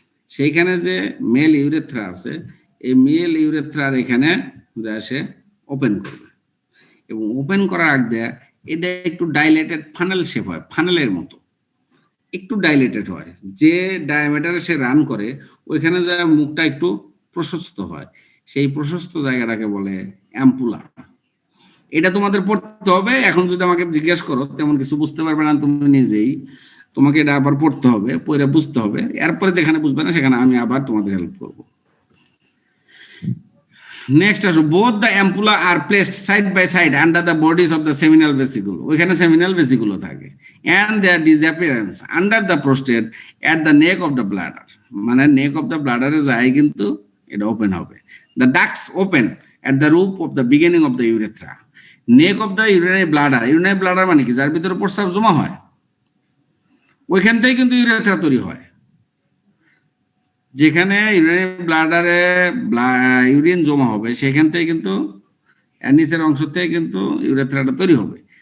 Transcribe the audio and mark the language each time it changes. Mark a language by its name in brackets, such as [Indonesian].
[Bangla] সেইখানে যে mail urethra আছে, এই মেল ইউরেথ্রার এখানে যা সে ওপেন করবে, এবং ওপেন করার আগে এটা একটু ডাইলেটেড ফানেল শেপ হয়, ফানেলের মতো একটু ডাইলেটেড হয়, যে ডায়ামিটারে সে রান করে ওইখানে যা মুখটা একটু প্রশস্ত হয়, সেই প্রশস্ত জায়গাটাকে বলে অ্যাম্পুলা। এটা তোমাদের পড়তে হবে, এখন যদি আমাকে জিজ্ঞেস করো তেমন কিছু বুঝতে পারবে না তুমি নিজেই, তোমাকে এটা আবার পড়তে হবে, পড়ে বুঝতে হবে, এরপরে যেখানে বুঝবে না সেখানে আমি আবার তোমাদের হেল্প করব। নেক্সট আসো, [English] both the ampulla are placed side by side under the bodies of the seminal vesicle, [Bangla] ওইখানে সেমিনাল ভেসিকুলো থাকে, [English] and their disappearance under the prostate at the neck of the bladder, মানে neck of the bladder [Bangla] এ যায় কিন্তু এটা open হবে। [English] The ducts open at the roof of the beginning of the urethra. Neck of the urinary bladder [Bangla] মানে কি, যার ভিতরে প্রস্রাব জমা হয়, ওইখান থেকে কিন্তু ইউরেথ্রা তৈরি হয়। যেখানে ইউরিনারি ব্লাডারে ইউরিন জমা হবে সেখান থেকে কিন্তু নিচের অংশ থেকে কিন্তু ইউরেথ্রাটা তৈরি হবে।